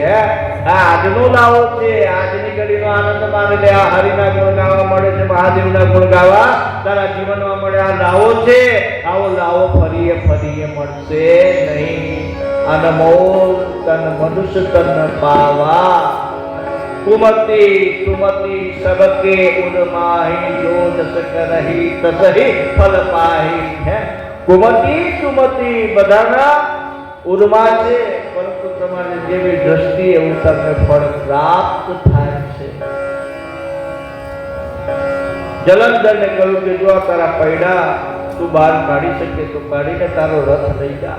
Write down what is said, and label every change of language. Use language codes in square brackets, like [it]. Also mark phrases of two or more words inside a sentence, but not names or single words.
[gu] આજનો લાવો છે, આજની ઘડીનો આનંદ માની લે. આ હરિના ગુણ ગાવા મળે છે, મહાદેવના ગુણ ગાવા તારા જીવનમાં મળે. આ લાવો છે, આવો લાવો ફરીએ મળશે નહીં. [awa] अनमोल तन मनुष्य तन पावा, कुमति सुमति सबके उन्माही, जो जस करही तसही फल पाही. है कुमति सुमति [gu] બધાના ઉર્મા છે, પરંતુ તમારી જેવી દ્રષ્ટિ એવું તમને ફળ પ્રાપ્ત થાય છે. જલંધરને કહ્યું કે જો આ તારા પૈડા તું બહાર કાઢી શકે તો કાઢીને તારો રથ લઈ જા.